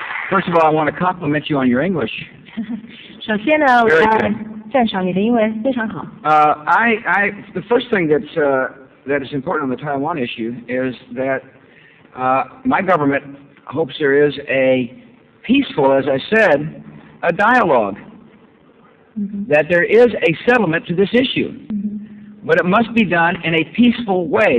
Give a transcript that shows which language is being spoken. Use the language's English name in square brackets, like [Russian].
[English] First of all, I want to compliment you on your English. [Chinese] 首先呢，我要赞赏你的英文非常好。 [English] The first thing that is important on the Taiwan issue is that my government hopes there is a peaceful, as I said, a dialogue. That there is a settlement to this issue. But it must be done in a peaceful way.